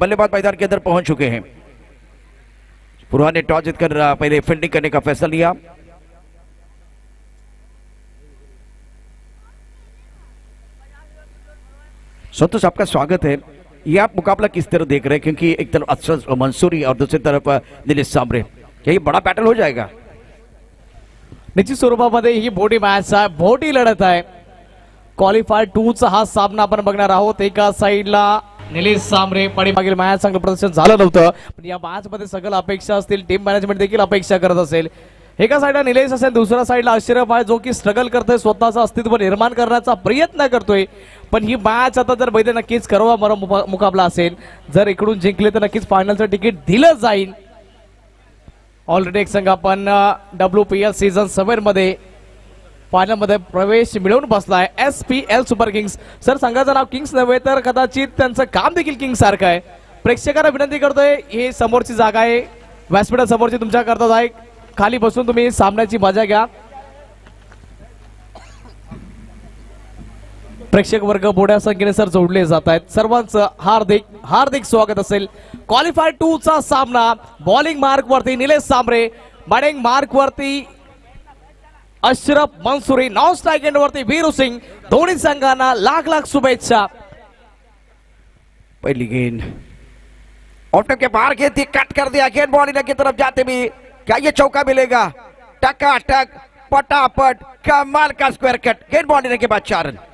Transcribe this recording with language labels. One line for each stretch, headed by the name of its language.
Hindi: बल्लेबाज मैदान के अंदर पहुंच चुके हैं। पुरवा ने टॉस जीतकर पहले फील्डिंग करने का फैसला लिया। संतोष, आपका स्वागत है। ये आप मुकाबला किस तरह देख रहे हैं, क्योंकि एक तरफ अशरफ मंसूरी और दूसरी तरफ नीलेश सांबरे, क्या ये बड़ा बैटल हो जाएगा?
Marathi: निश्चित स्वरूपामध्ये ही मोठी मॅच आहे, मोठी लढत आहे। क्वालिफायर 2 चा हा सामना आपण बघणार आहोत। एका साईडला निलेश सांबरे, पाठीमागील मॅच चांगलं प्रदर्शन झालं नव्हतं, पण या मॅच मध्ये सगळं अपेक्षा असतील, टीम मॅनेजमेंट देखील अपेक्षा करत असेल। एका साईडला निलेश असेल, दुसऱ्या साईडला अशरफ आहे जो की स्ट्रगल करतोय, स्वतःचं अस्तित्व निर्माण करण्याचा प्रयत्न करतोय। पण ही मॅच आता जर बैठे नक्कीच करवा मरा मुकाबला असेल, जर इकडून जिंकले तर नक्कीच फायनलचं तिकीट दिलं जाईल। ऑलरेडी एक संघ आपण WPL सीझन 7 मध्ये फायनल मध्ये प्रवेश मिळवून बसलाय, SPL सुपर किंग्स। सर, संघाचं नाव किंग्स नव्हे तर कदाचित त्यांचं काम देखील किंग्स सारखं आहे। प्रेक्षकांना विनंती करतोय, ही समोरची जागा आहे, व्यासपीठा समोरची तुमच्या करता आहे, खाली बसून तुम्ही सामन्याची मजा घ्या। प्रेक्षक वर्ग मोठ्या संख्येने सर जोडले जात आहेत, सर्वांचं हार्दिक हार्दिक स्वागत असेल। क्वालिफायर 2 चा सामना, बॉलिंग मार्क वरती निलेश सांबरे, बॅटिंग मार्क वरती Ashraf Mansuri, non strike end वरती वीरू सिंह। दोन्ही संघांना लाख लाख शुभेच्छा।
Hindi: पहली गेंद ऑफ के बाहर गेंद थी, कट कर दिया, गेंद बॉलिंग की तरफ जाते भी, क्या ये चौका मिलेगा? टकाटक पटापट कमाल का स्क्वायर कट, गेंद बॉलिंग के बाद 4 रन।